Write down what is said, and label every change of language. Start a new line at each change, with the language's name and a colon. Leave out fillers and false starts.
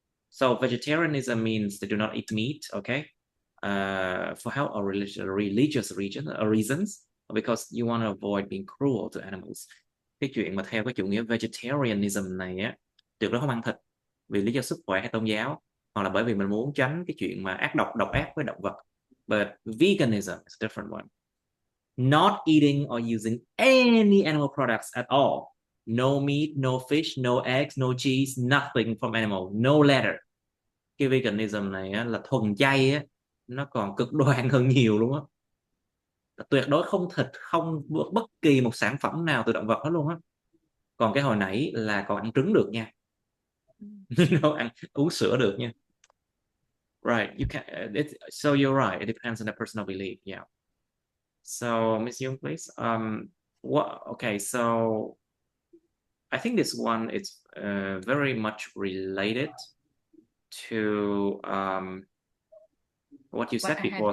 English: So vegetarianism means they do not eat meat, okay? For health or religious reasons, because you want to avoid being cruel to animals.
Vietnamese: Cái chuyện mà theo cái chủ nghĩa vegetarianism này á, tuyệt đối không ăn thịt vì lý do sức khỏe hay tôn giáo, hoặc là bởi vì mình muốn tránh cái chuyện mà độc ác với động vật.
English: But veganism is a different one. Not eating or using any animal products at all. No meat, no fish, no eggs, no cheese, nothing from animal, no leather.
Vietnamese: Cái veganism này á, là thuần chay á, nó còn cực đoan hơn nhiều luôn á. Tuyệt đối không thịt, không bất kỳ một sản phẩm nào từ động vật hết luôn á. Còn cái hồi nãy là còn ăn trứng được nha. Uống sữa được nha.
English: Right, you can. So you're right. It depends on the personal belief. Yeah. So Miss Young, please. Okay. So I think this one is very much related to what you said before.